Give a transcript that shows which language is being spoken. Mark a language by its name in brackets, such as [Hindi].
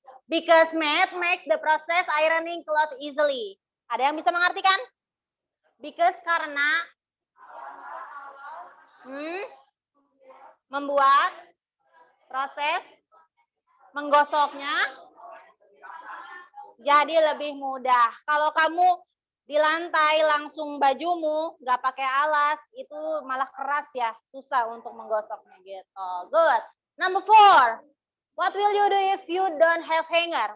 [English] Because mat makes the process ironing cloth easily. [Indonesian] Ada yang bisa mengartikan? Because karena membuat proses menggosoknya jadi lebih mudah. Kalau kamu di lantai langsung bajumu, nggak pakai alas, itu malah keras ya, susah untuk menggosoknya gitu. [English] Good. Number 4. What will you do if you don't have hanger?